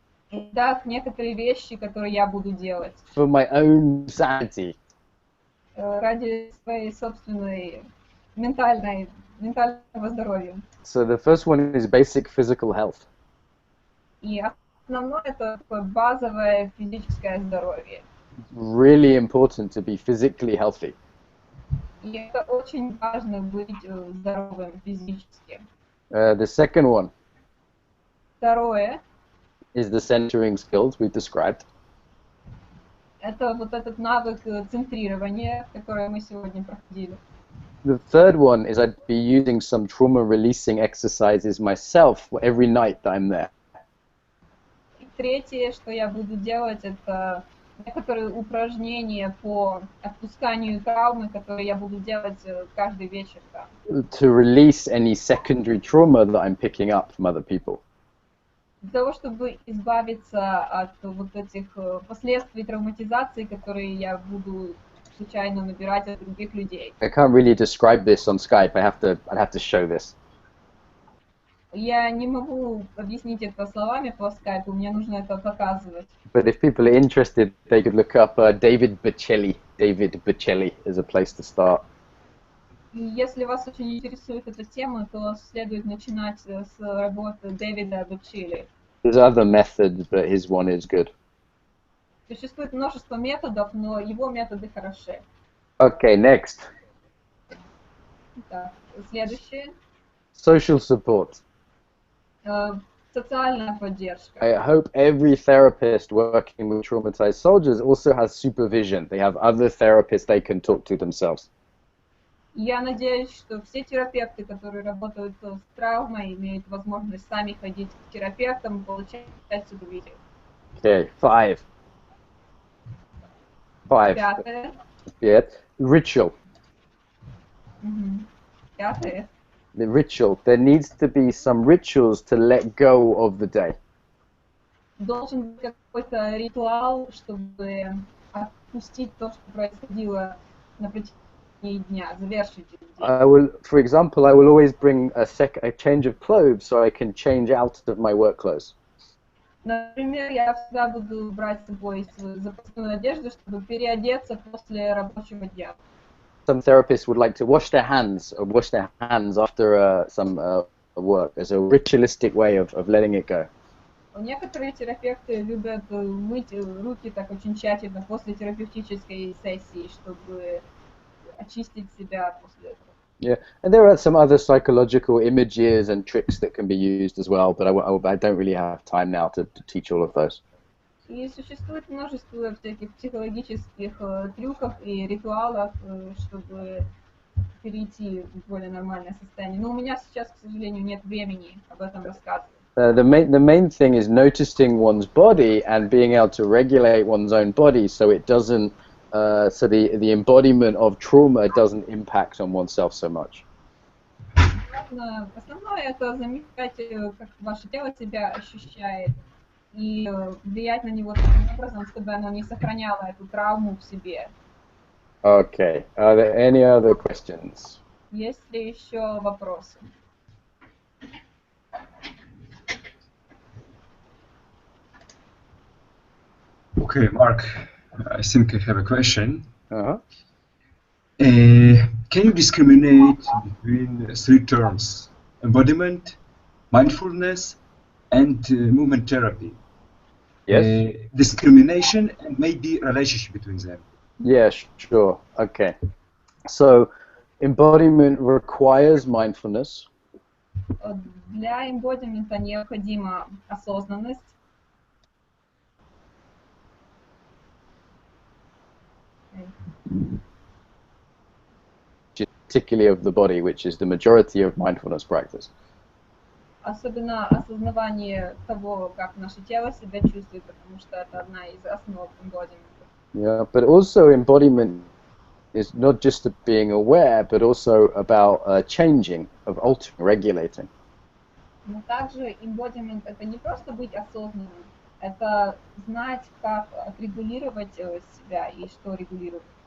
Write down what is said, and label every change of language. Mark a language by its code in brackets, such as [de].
[ru] Итак, некоторые вещи, которые я буду делать. [en] For my own sanity. [ru] Ради своей собственной ментального здоровья. [en] So the first one is basic physical health. [ru] И Основное это такое базовое физическое здоровье. [en] Really important to be physically healthy. [ru] И это очень важно быть здоровым физически. [en] The second one [ru] Второе, [en] is the centering skills we've described. [ru] это вот этот навык центрирования, который мы сегодня проходили. [en] The third one is I'd be using some trauma releasing exercises myself every night that I'm there. [ru] И третье, что я буду делать, это некоторые упражнения по отпусканию травмы, которые я буду делать каждый вечер там. [en] To release any secondary trauma that I'm picking up from other people. [ru] Для того, чтобы избавиться от вот этих последствий травматизации, которые я буду случайно набирать от других людей. [en] I can't really describe this on Skype. I'd have to show this. [ru] Я не могу объяснить это словами по скайпу, мне нужно это показывать. [en] But if people are interested, they could look up David Bocelli. David Bocelli is a place to start. [ru] И если вас очень интересует эта тема, то следует начинать с работы Дэвида Бочелли. [en] There's other methods, but his one is good. [ru] Существует множество методов, но его методы хороши. [en] Okay, next. [ru] Так, следующее. [en] Social support. [ru] Социальная поддержка. [en] I hope every therapist working with traumatized soldiers also has supervision. They have other therapists they can talk to themselves. [ru] Я надеюсь, что все терапевты, которые работают с травмой, имеют возможность сами ходить к терапевтам и получать супервизию. [en] Okay, five. [ru] Пятое. [en] Yeah. Ritual. [ru] Пятое. [en] The ritual. There needs to be some rituals to let go of the day. [ru] Должен быть какой-то ритуал, чтобы отпустить то, что происходило на протяжении дня, завершить день. [en] For example, I will always bring a change of clothes so I can change out of my work clothes. [ru] Например, я всегда буду брать с собой свою запасную одежду, чтобы переодеться после рабочего дня. [en] Some therapists would like to wash their hands after some work as a ritualistic way of letting it go. [ru] Некоторые терапевты любят мыть руки так очень тщательно после терапевтической сессии, чтобы очистить себя после этого. [en] Yeah, and there are some other psychological images and tricks that can be used as well, but I don't really have time now to teach all of those. [ru] И существует множество всяких психологических трюков и ритуалов, чтобы перейти в более нормальное состояние. Но у меня сейчас, к сожалению, нет времени об этом рассказывать. [en] The main thing is noticing one's body and being able to regulate one's own body so it doesn't so the embodiment of trauma doesn't impact on oneself so much. [ru] Основное это замечать, как ваше тело себя ощущает, и влиять на него таким образом, чтобы оно не сохраняло эту травму в себе. [en] Okay. Are there any other questions? [ru] Есть ли еще вопросы? [en] Okay, Mark, I think I have a question. Uh-huh. Can you discriminate between three terms: embodiment, mindfulness, and movement therapy? Yes. Discrimination and maybe relationship between them. Yeah, sure. Okay. So, embodiment requires mindfulness. [ru] Для эмбодимента необходима осознанность. [en] Particularly of the body, which is the majority of mindfulness practice. [ru] Особенно осознавание того, как наше тело себя чувствует, потому что это одна из основ эмбодимента. [en] Yeah, but also embodiment is not just being aware, but also about changing, of altering, regulating. [ru] Но также эмбодимент это не просто быть осознанным, это знать, как отрегулировать себя и что регулировать.